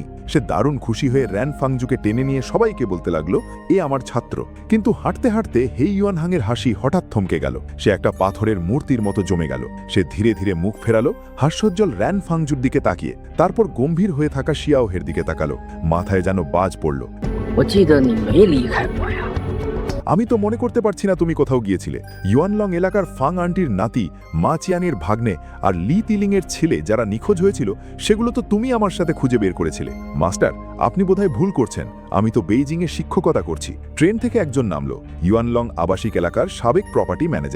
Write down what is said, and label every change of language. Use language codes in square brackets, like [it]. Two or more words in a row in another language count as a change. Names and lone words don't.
[bn] সে দারুণ খুশি হয়ে র্যান ফাংজুকে টেনে নিয়ে সবাইকে বলতে লাগলো, এ আমার ছাত্র। কিন্তু হাঁটতে হাঁটতে হে ইউয়ানহাংয়ের হাসি হঠাৎ থমকে গেল। সে একটা পাথরের মূর্তির মতো জমে গেল। সে ধীরে ধীরে মুখ ফেরালো হাস্যোজ্জ্বল র্যান ফাংজুর দিকে তাকিয়ে, তারপর গম্ভীর হয়ে থাকা শিয়াও হের দিকে তাকালো। মাথায় যেন বাজ পড়ল। [zh] 我记得你没离开我呀。 [bn] আমি তো মনে করতে পারছি না তুমি কোথাও গিয়েছিলে। ইউয়ানলং এলাকার ফাং আন্টির নাতি, মা চিয়ানের ভাগ্নে আর লি তিলিংয়ের ছেলে যারা নিখোঁজ হয়েছিল সেগুলো তো তুমি আমার সাথে খুঁজে বের করেছিলে। মাস্টার, আপনি বোধহয় ভুল করছেন। আমি তো বেইজিংয়ে শিক্ষকতা করছি। ট্রেন থেকে একজন নামলো, ইউয়ানলং আবাসিক এলাকার সাবেক প্রপার্টি ম্যানেজার।